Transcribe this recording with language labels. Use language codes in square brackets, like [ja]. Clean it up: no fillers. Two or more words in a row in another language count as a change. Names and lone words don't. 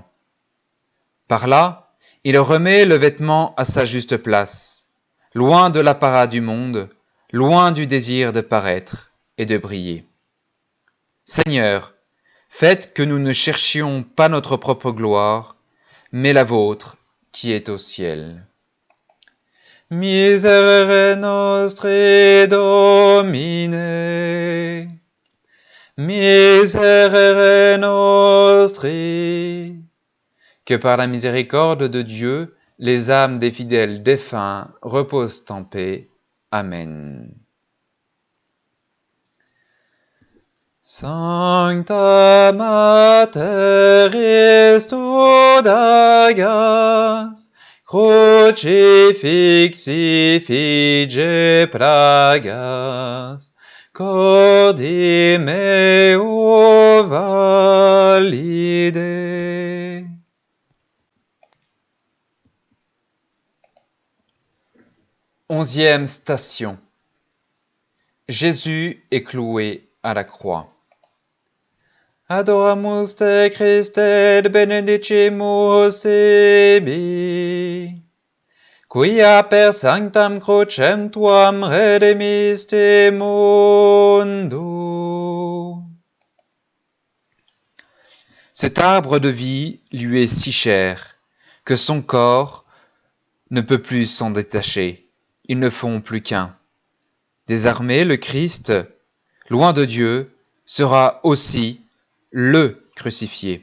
[fr] Par là, il remet le vêtement à sa juste place, loin de l'apparat du monde, loin du désir de paraître et de briller. Seigneur, faites que nous ne cherchions pas notre propre gloire, mais la vôtre qui est au ciel. [la] Miserere nostri Domine, miserere nostri. [fr] Que par la miséricorde de Dieu, les âmes des fidèles défunts reposent en paix. Amen. [la] Sancta Mater Studagas, crucifixi fige plagas, cordi meo valide. [fr] Onzième station. Jésus est cloué à la croix. [la] Adoramus te Christe et benedicimus tibi, quia per sanctam crucem tuam redemiste mundo. [fr] Cet arbre de vie lui est si cher que son corps ne peut plus s'en détacher. Ils ne font plus qu'un. Désormais, le Christ, loin de Dieu, sera aussi le crucifié.